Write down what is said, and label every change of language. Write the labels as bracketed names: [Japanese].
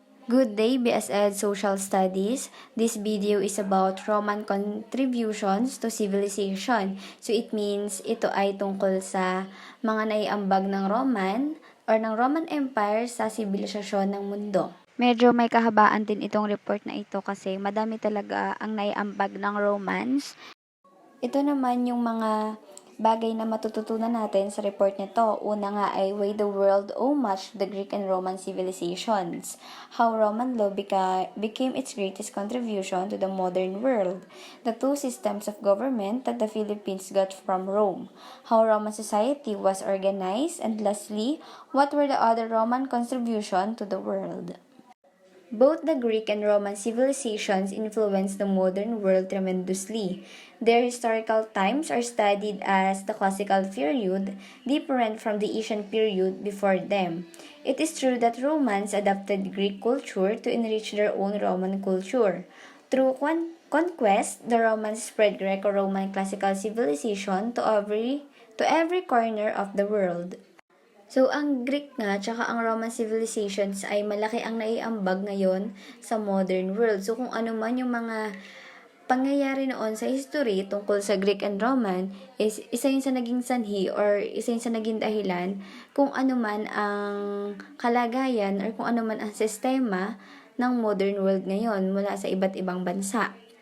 [English] Good day, BSED Social Studies. This video is about Roman contributions to civilization. So it means [Filipino] ito ay tungkol sa mga naiambag ng Roman or ng Roman Empire sa sibilisasyon ng mundo. Medyo may kahabaan din itong report na ito kasi madami talaga ang naiambag ng Romans. Ito naman yung mga bagay na matututunan natin sa report nito. Una nga ay [English] why the world owe much to the Greek and Roman civilizations. How Roman law became its greatest contribution to the modern world. The two systems of government that the Philippines got from Rome. How Roman society was organized. And lastly, what were the other Roman contributions to the world? Both the Greek and Roman civilizations influenced the modern world tremendously. Their historical times are studied as the classical period, different from the ancient period before them. It is true that Romans adopted Greek culture to enrich their own Roman culture. Through conquest, the Romans spread Greco-Roman classical civilization to every corner of the world. [Filipino] So, ang Greek nga, tsaka ang Roman civilizations ay malaki ang naiambag ngayon sa modern world. So, kung ano man yung mga pangyayari noon sa history tungkol sa Greek and Roman is isa yun sa naging sanhi or isa yun sa naging dahilan kung ano man ang kalagayan or kung ano man ang sistema ng modern world ngayon mula sa iba't ibang bansa.